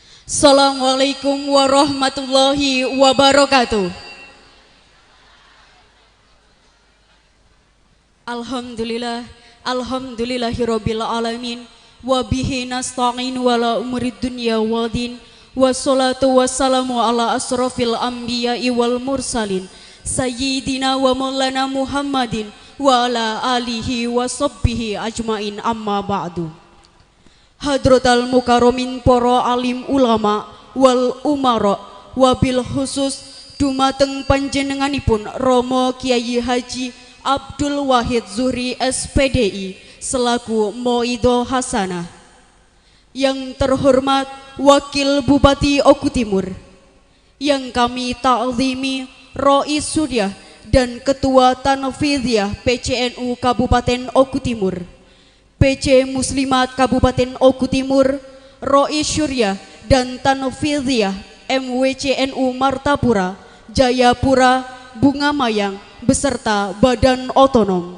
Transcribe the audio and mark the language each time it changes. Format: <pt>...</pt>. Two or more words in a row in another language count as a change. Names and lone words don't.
<ar>السلام عليكم ورحمة الله وبركاته. الحمد لله، الحمد لله رب العالمين، وبه نستعين ولا أمور الدنيا والدين، والصلاة والسلام على أشرف الأنبياء والمرسلين، سيدنا ومولانا محمد وعلى آله وصحبه أجمعين، أما بعد. حضرة المكرمين</ar> <id>para alim ulama</id> <ar>والأمراء، وبالخصوص</ar> <jv>dumateng panjenenganipun</jv> <id>Romo Kiai Haji Abdul Wahid Zuhri SPDI selaku Moido Hasanah. Yang terhormat Wakil Bupati Oku Timur, yang kami ta'zimi Rois Suryah dan Ketua Tanfidhiyah PCNU Kabupaten Oku Timur, PC Muslimat Kabupaten Oku Timur, Rois Suryah dan Tanfidhiyah MWCNU Martapura, Jayapura, Bunga Mayang beserta Badan Otonom.</id>